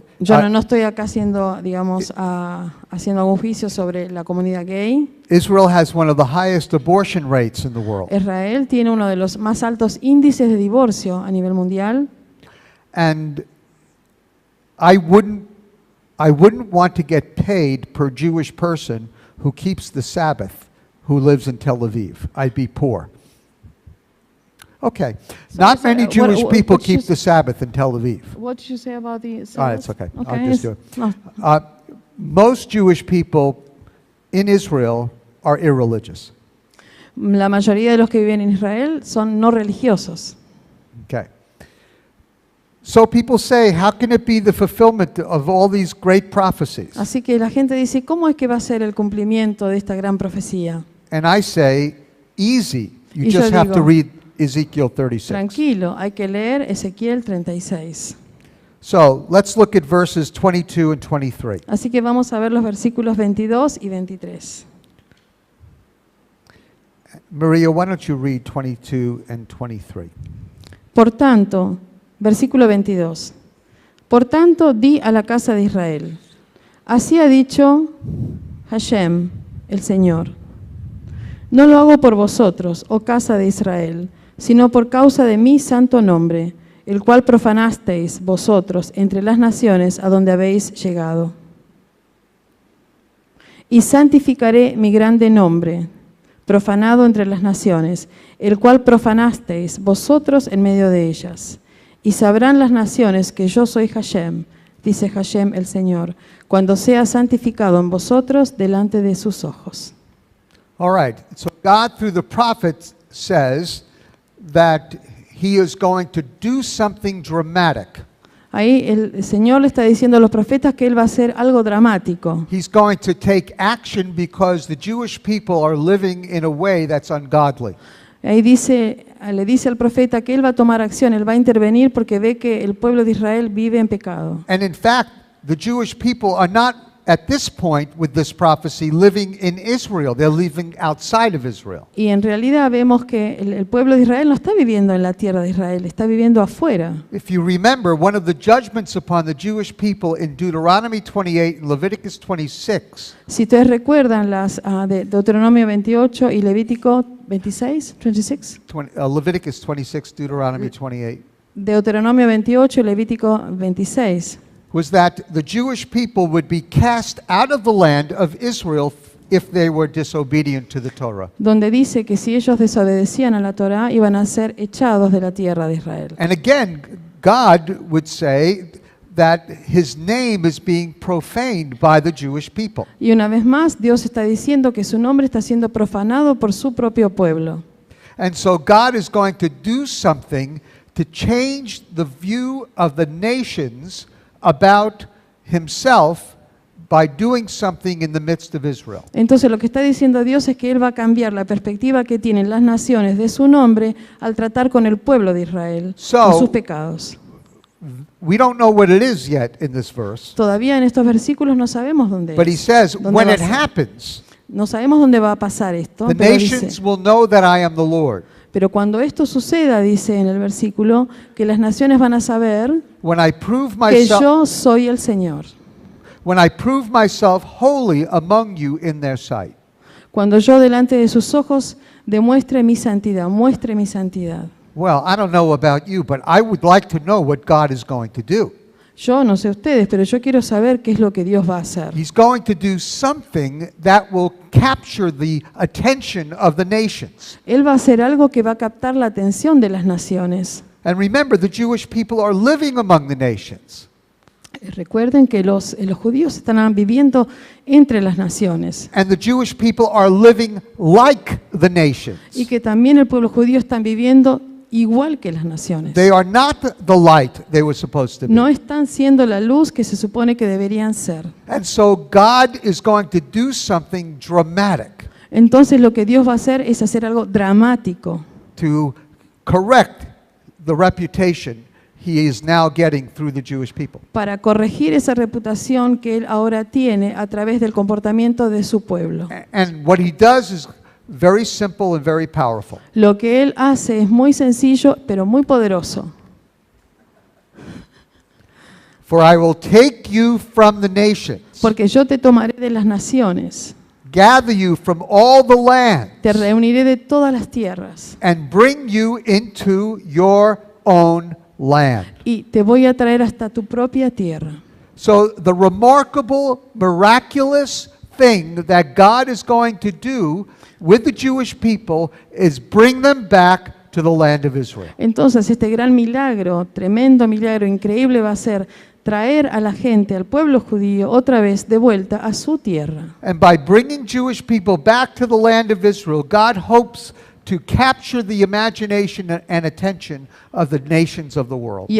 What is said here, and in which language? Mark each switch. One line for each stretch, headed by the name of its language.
Spanish: Yo no estoy acá haciendo, digamos, haciendo algún juicio sobre la comunidad gay.
English: Israel has one of the highest abortion rates in the world.
Spanish: Israel tiene uno de los más altos índices de divorcio a nivel mundial.
English: And I wouldn't want to get paid per Jewish person who keeps the Sabbath, who lives in Tel Aviv. I'd be poor. Okay. Not many Jewish people keep the Sabbath in Tel Aviv. What did you say about the Sabbath? All right, it's okay. I'll just do it. No. Most Jewish people in Israel are irreligious.
Spanish: La mayoría de los que viven en Israel son no religiosos.
English: Okay. So people say, how can it be the fulfillment of all these great prophecies?
Spanish: Así que la gente dice, ¿cómo es que va a ser el cumplimiento de esta gran profecía?
English: And I say, easy. You
Spanish: Y yo
English: just have to
Spanish: digo,
English: read Ezekiel 36.
Spanish: Tranquilo, hay que leer Ezequiel 36.
English: So let's look at verses 22 and 23.
Spanish: Así que vamos a ver los versículos 22 y 23.
English: Maria, why don't you read 22 and 23?
Spanish: Por tanto, versículo 22. Por tanto, di a la casa de Israel, así ha dicho Hashem, el Señor. No lo hago por vosotros, oh casa de Israel, sino por causa de mi santo nombre, el cual profanasteis vosotros entre las naciones a donde habéis llegado. Y santificaré mi grande nombre, profanado entre las naciones, el cual profanasteis vosotros en medio de ellas. Y sabrán las naciones que yo soy Hashem, dice Hashem el Señor, cuando sea santificado en vosotros delante de sus ojos.
English: All right. So God, through the prophet, says that he is going to do something dramatic.
Spanish: Ahí el Señor le está diciendo a los profetas que Él va a hacer algo dramático.
English: He's going to take action because the Jewish people are living in a way that's ungodly.
Spanish: Ahí le dice al profeta que Él va a tomar acción, Él va a intervenir porque ve que el pueblo de Israel vive en pecado.
English: And in fact, the Jewish people are not at this point with this prophecy living in Israel. They're living outside of Israel.
Spanish: Y en realidad vemos que el pueblo de Israel no está viviendo en la tierra de Israel, está viviendo afuera.
English: If you remember, one of the judgments upon the Jewish people in Deuteronomy 28 and Leviticus 26
Spanish: Si ustedes recuerdan las de Deuteronomio 28 y Levítico 26, 26.
English: Leviticus 26, Deuteronomy 28,
Spanish: Deuteronomio 28 y Levítico 26.
English: was that the Jewish people would be cast out of the land of Israel if they were disobedient to the Torah.
Spanish: Donde dice que si ellos desobedecían a la Torá iban a ser echados de la tierra de Israel.
English: And again, God would say that his name is being profaned by the Jewish people.
Spanish: Y una vez más, Dios está diciendo que su nombre está siendo profanado por su propio pueblo.
English: And so God is going to do something to change the view of the nations about himself by doing something in the midst of Israel.
Spanish: Entonces lo que está diciendo Dios es que Él va a cambiar la perspectiva que tienen las naciones de su nombre al tratar con el pueblo de Israel,
English: So-
Spanish: con sus pecados.
English: We don't know what it is yet in this verse,
Spanish: Todavía en estos versículos no sabemos dónde
English: but he
Spanish: es.
English: says
Spanish: ¿Dónde
English: when
Spanish: va a
English: it
Spanish: ser?
English: happens,
Spanish: No sabemos dónde va a pasar esto,
English: the
Spanish: pero
English: nations
Spanish: dice,
English: will know that I am the Lord.
Spanish: pero cuando esto suceda, dice en el versículo, que las naciones van a saber
English: When I prove
Spanish: que
English: myself
Spanish: yo soy el Señor.
English: when I prove myself holy among you in their sight.
Spanish: Cuando yo delante de sus ojos demuestre mi santidad, muestre mi santidad.
English: Well, I don't know about you, but I would like to know what God is going to do.
Spanish: Yo no sé ustedes, pero yo quiero saber qué es lo que Dios va a hacer.
English: He's going to do something that will capture the attention of the nations.
Spanish: Él va a hacer algo que va a captar la atención de las naciones.
English: And remember, the Jewish people are living among the nations.
Spanish: Recuerden que los judíos están viviendo entre las naciones
English: And the Jewish people are living like the nations.
Spanish: y que también el pueblo judío está viviendo igual que las naciones.
English: They are not the light they were supposed to be.
Spanish: No están siendo la luz que se supone que deberían ser.
English: And so God is going to do something dramatic.
Spanish: Entonces lo que Dios va a hacer es hacer algo dramático
English: to correct the reputation he is now getting through the Jewish people.
Spanish: para corregir esa reputación que Él ahora tiene a través del comportamiento de su pueblo.
English: And what he does is very simple and very powerful.
Spanish: Lo que Él hace es muy sencillo, pero muy poderoso.
English: For I will take you from the nations,
Spanish: Porque yo te tomaré de las naciones,
English: gather you from all the land,
Spanish: te reuniré de todas las tierras
English: and bring you into your own land.
Spanish: y te voy a traer hasta tu propia tierra.
English: So the remarkable, miraculous thing that God is going to do with the Jewish people is bring them back to the land of Israel.
Spanish: Entonces este gran milagro, tremendo milagro, increíble va a ser traer a la gente, al pueblo judío, otra vez de vuelta a su tierra.
English: And by bringing Jewish people back to the land of Israel, God hopes to capture the imagination and attention of the nations of the world.